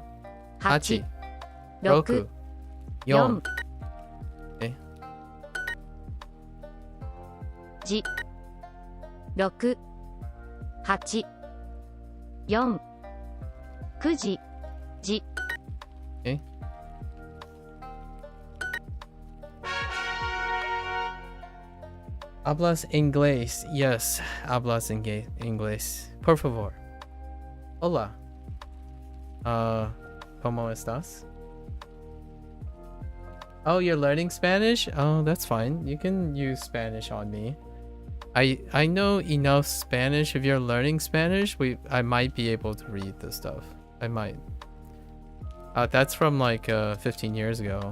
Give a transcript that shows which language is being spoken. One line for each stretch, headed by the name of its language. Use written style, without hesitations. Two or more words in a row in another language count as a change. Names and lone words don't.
English: 8 8 6 4 4 Okay. じ6 8 4 9時じ
Spanish: Okay. Hablas inglés. Yes, hablas inglés. Por favor. Hola. ¿Cómo estás?
English: Oh, you're learning Spanish? Oh, that's fine. You can use Spanish on me. I know enough Spanish. If you're learning Spanish, I might be able to read this stuff. I might. That's from like 15 years ago.